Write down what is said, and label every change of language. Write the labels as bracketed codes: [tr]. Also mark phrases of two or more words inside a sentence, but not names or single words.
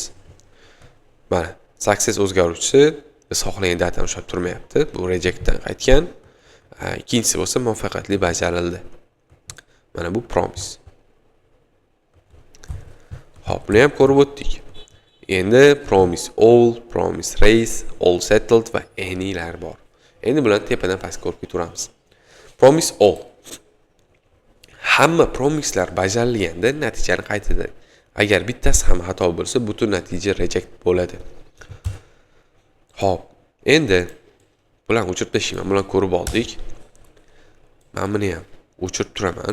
[uz] Mana, success o'zgaruvchisi biz xohlagan datani ushlab turmayapti. Bu rejectdan qaytgan. Ikkinchisi bo'lsa muvaffaqiyatli bajarildi. Mana bu promise. Xo'p, buni ham ko'rib o'tdik. Endi [en] promise all, promise raise, all settled [uz] va any'lar bor. Endi bularni tepadan pastga ko'rib ketaveramiz. [en] Promise all. [uz] Hamma promislar bajarilganda natijani qaytadi. Agar bittasi ham xato bo'lsa, butun natija reject bo'ladi. Xo'p, endi bularni o'chirib tashlayman. Bularni ko'rib oldik. Men buni ham o'chirib turaman.